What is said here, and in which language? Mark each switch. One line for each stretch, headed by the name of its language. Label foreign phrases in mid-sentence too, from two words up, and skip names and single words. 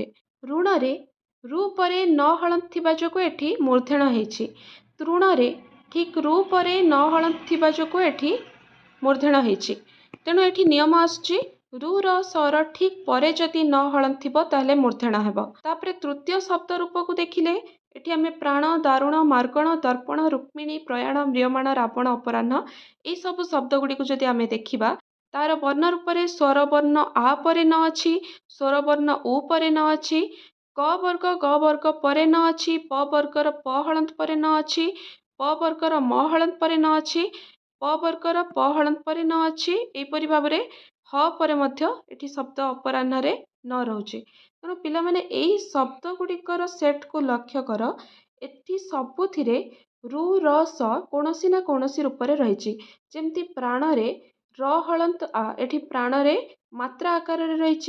Odia: ଋଣ ରେ ରୁ ପରେ ନ ହଳନ୍ତ ଥିବା ଯୋଗୁ ଏଠି ମୂର୍ଧନ ହେଛି। ତୃଣ ରେ ଠିକ୍ ରୁ ପରେ ନ ହଳନ୍ତ ଥିବା ଯୋଗୁ ଏଠି ମୂର୍ଧନ ହେଛି। ତେଣୁ ଏଠି ନିୟମ ଆସୁଛି ରୁ ର ସ ର ଠିକ୍ ପରେ ଯଦି ନ ହଳନ୍ତ ଥିବ ତାହାଲେ ମୂର୍ଧନ ହେବ। ତାପରେ ତୃତୀୟ ଶବ୍ଦ ରୂପ କୁ ଦେଖିଲେ ଏଠି ଆମେ ପ୍ରାଣ ଦାରୁଣ ମାର୍ଗଣ ଦର୍ପଣ ରୁକ୍ମିଣୀ ପ୍ରୟାଣ ମ୍ରିୟମାଣ ରାବଣ ଅପରାହ୍ନ ଏ ସବୁ ଶବ୍ଦ ଗୁଡ଼ି କୁ ଯଦି ଆମେ ଦେଖିବା ତାର ବର୍ଣ୍ଣ ରୂପ ରେ ସ୍ୱର ବର୍ଣ୍ଣ ଆ ପରେ ନ ଅଛି, ସ୍ୱର ବର୍ଣ୍ଣ ଉ ପରେ ନ ଅଛି, କ ବର୍ଗ ଗ ବର୍ଗ ପରେ ନ ଅଛି, स्वर वर्ण उ परे न अछि, क वर्ग ग वर्ग परे न अछि, ପ ବର୍ଗର ପ ହଳନ୍ତ ପରେ ନ ଅଛି, ପ ବର୍ଗର ମ ହଳନ୍ତ ପରେ ନ ଅଛି, ପ ବର୍ଗର ପ ହଳନ୍ତ ପରେ ନ ଅଛି। ଏପରି ଭାବରେ ହ ପରେ ମଧ୍ୟ ଏଠି ଶବ୍ଦ ଅପରାହ୍ନ ରେ ନ ରହୁଛି। ତେଣୁ ପିଲା ମାନେ ଏଇ ଶବ୍ଦ ଗୁଡ଼ିକର ସେଟ୍ କୁ ଲକ୍ଷ୍ୟ କର। ଏଠି ସବୁଥିରେ ରୁ ର ସ କୌଣସି ନା କୌଣସି ରୂପ ରେ ରହିଛି। ଯେମିତି ପ୍ରାଣ ରେ ର ହଳନ୍ତ ଆ ଏଠି ପ୍ରାଣ ରେ ମାତ୍ରା ଆକାର ରେ ରହିଛି।